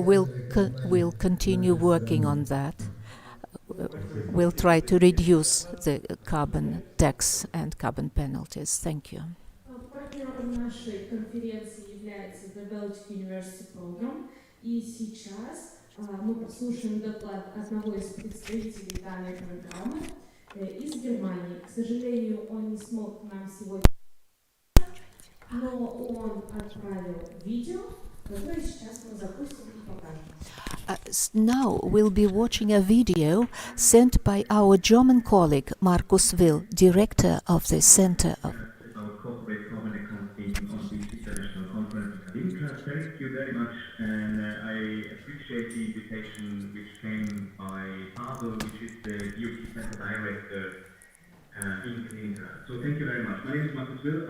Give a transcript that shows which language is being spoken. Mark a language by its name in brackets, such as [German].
[English] We'll continue working on that. We'll try to reduce the carbon tax and carbon penalties. Thank you. [Russian] Партнером нашей конференции является the Baltic University Program. И сейчас мы послушаем доклад одного из представителей данной программы из Германии. К сожалению, он не смог к нам сегодня, но он отправил видео, которое сейчас мы запустим и покажем. [English] Now we'll be watching a video sent by our German colleague Markus Will, director of the Center of Corporate Common Accounting on the International Conference in Kaliningrad. Thank you very much, and I appreciate the invitation which came by Pavel, which is the DOT Center Director in Kaliningrad. So thank you very much. My name is Markus Will.